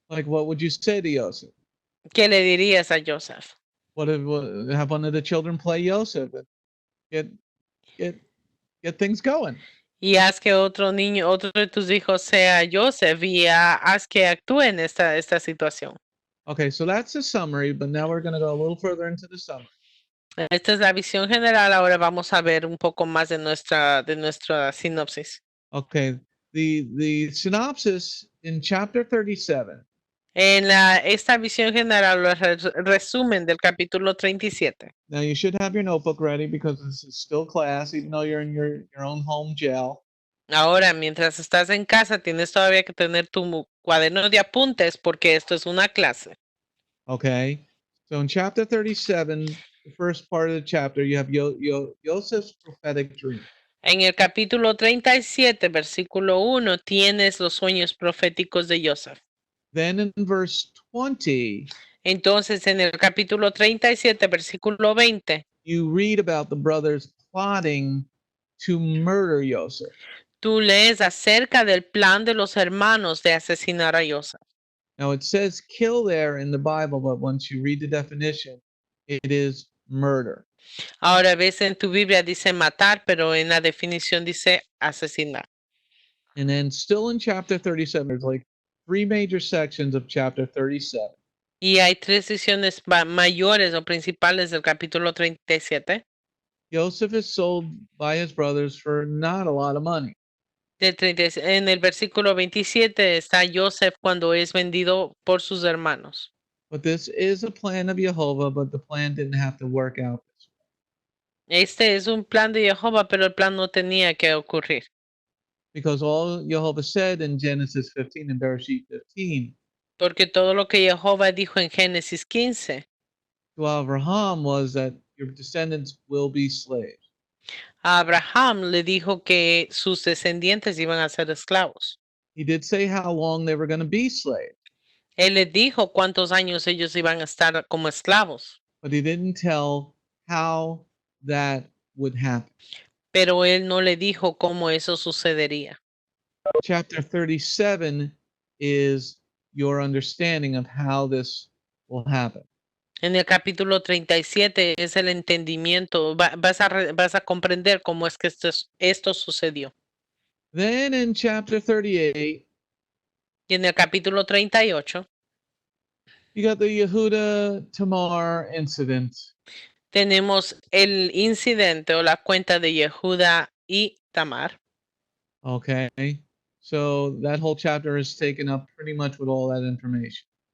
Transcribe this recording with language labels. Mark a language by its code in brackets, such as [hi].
[en] Like, what would you say to Yosef? [es] ¿Qué le dirías a Joseph? [en] Have one of the children play Yosef and get things going. [es] Y haz que otro de tus hijos sea Joseph y haz que actúe en esta situación. [en] Okay, so that's the summary, but now we're going to go a little further into the summary. [es] Esta es la visión general. Ahora vamos a ver un poco más de nuestra sinopsis. [en] Okay, the synopsis in chapter 37. [es] En esta visión general, el resumen del capítulo 37. [en] Now you should have your notebook ready because this is still class, even though you're in your own home jail. [es] Ahora, mientras estás en casa, tienes todavía que tener tu cuaderno de apuntes porque esto es una clase. [en] Okay. So in chapter 37, the first part of the chapter, you have Yosef's prophetic dream. [es] En el capítulo 37, versículo 1, tienes los sueños proféticos de Yosef. [en] Then in verse 20, [es] Entonces, en el capítulo 37, versículo 20, [en] you read about the brothers plotting to murder Yosef. [es] tú lees acerca del plan de los hermanos de asesinar a Yosef. [en] Now it says kill there in the Bible, but once you read the definition, it is murder. [es] Ahora ves en tu Biblia dice matar, pero en la definición dice asesinar. [en] And then still in chapter 37, there's like three major sections of chapter 37. [es] Y hay tres secciones mayores o principales del capítulo 37. [en] Yosef is sold by his brothers for not a lot of money. [es] En el versículo 27 está Yosef cuando es vendido por sus hermanos. [en] But this is a plan of Jehovah, but the plan didn't have to work out this way. [es] Este es un plan de Jehová, pero el plan no tenía que ocurrir. [en] Because all Jehovah said in Genesis 15 and Bereshit 15 [es] Porque todo lo que Jehová dijo en Génesis 15 [en] to Abraham was that your descendants will be slaves. [es] a Abraham le dijo que sus descendientes iban a ser esclavos. [en] He did say how long they were going to be slaves, [es] Él le dijo cuántos años ellos iban a estar como esclavos, [en] but he didn't tell how that would happen. [es] pero él no le dijo cómo eso sucedería. [en] Chapter 37 is your understanding of how this will happen. [es] En el capítulo 37 es el entendimiento, vas a comprender cómo es que esto sucedió. [en] Then in chapter 38, [es] Y en el capítulo 38 [en] you got the Yehuda Tamar incident. [es] tenemos el incidente o la cuenta de Yehuda y Tamar. [en] Okay. So that whole chapter is taken up pretty much with all that information.